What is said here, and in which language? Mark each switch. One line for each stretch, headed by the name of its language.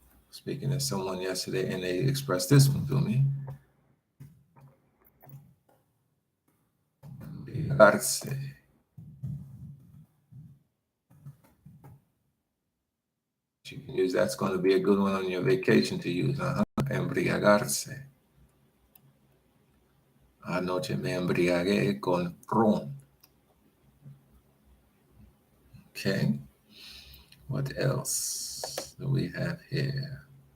English: speaking to someone yesterday, and they expressed this one to me.
Spanish: Embriagarse.
English: You can use, that's going to be a good one on your vacation to use.
Spanish: Embriagarse. Anoche me embriagué con ron.
English: Okay. What else do we have here?